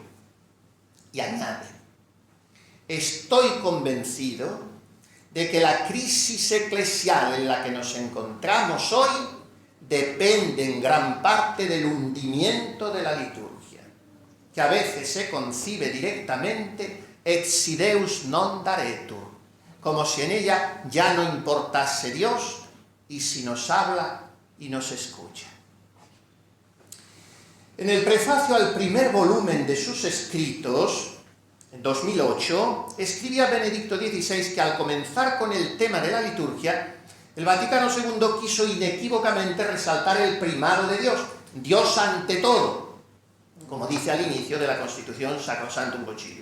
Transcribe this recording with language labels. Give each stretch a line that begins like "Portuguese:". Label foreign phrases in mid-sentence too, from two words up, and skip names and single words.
Spanish: Y añade: estoy convencido de que la crisis eclesial en la que nos encontramos hoy depende en gran parte del hundimiento de la liturgia, que a veces se concibe directamente
Latin: et si Deus non daretur,
Spanish: como si en ella ya no importase Dios y si nos habla y nos escucha. En el prefacio al primer volumen de sus escritos, en 2008, escribía Benedicto XVI que al comenzar con el tema de la liturgia, el Vaticano II quiso inequívocamente resaltar el primado de Dios, Dios ante todo, como dice al inicio de la Constitución Sacrosanctum Concilium.